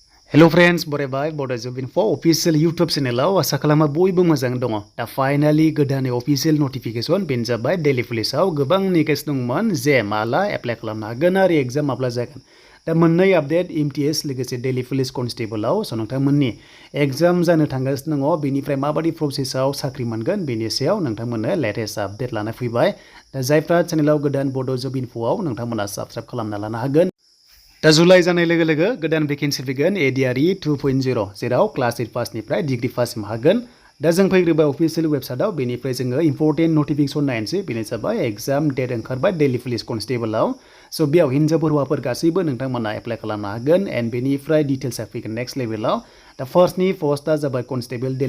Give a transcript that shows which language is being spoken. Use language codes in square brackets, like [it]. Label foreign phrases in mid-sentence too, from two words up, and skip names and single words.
[en] Hello friends, [brx] borebai Bodo [en] for official YouTube channel [brx] asa kalama boyबो मोजां दङ दा finally गोदान [en] official notification [brx] बेनजाबाय [en] daily police [brx] आव गोबां निकेस दंमोन जे माला एप्लाइ खालामनो हागोन आरो एग्जाम माब्ला जागोन दा मोननै आपडेट MTS लोगोसे [en] daily police constable [brx] आव स नोंथांमोननि एग्जाम जानो थांगासिनो दङ बेनिफ्राय माबादि प्रसेसआव साख्रि मोनगोन बेनि सायाव नोंथांमोननो [en] latest update [brx] लाना फैबाय दा जायफ्रा चेनेलाव गोदान बड' जब इनफ'आव नोंथांमोना साबस्क्राइब खालामना लानो हागोन दा जुलाइ जानाय लोगो लोगो गोदान भेकेन्सि फैगोन एडिआरइ 2.0 जेराव क्लास 8 पासनिफ्राय डिग्री पाससिम हागोन दा जों फैग्रोबाय [en] official website [brx] बेनिफ्राय जोङो [en] important notification [brx] नायनोसै बेनो जाबाय [en] exam date [brx] ओंखारबाय [en] daily police constable [brx] स' बेयाव हिनजावफोर हौवाफोर गासैबो नोंथांमोना एप्लाइ खालामनो हागोन एन्ड बेनिफ्राय डिटेल्सआ फैगोन [en] next level [brx] दा फार्स्टनि पस्टआ जाबाय [en] constable daily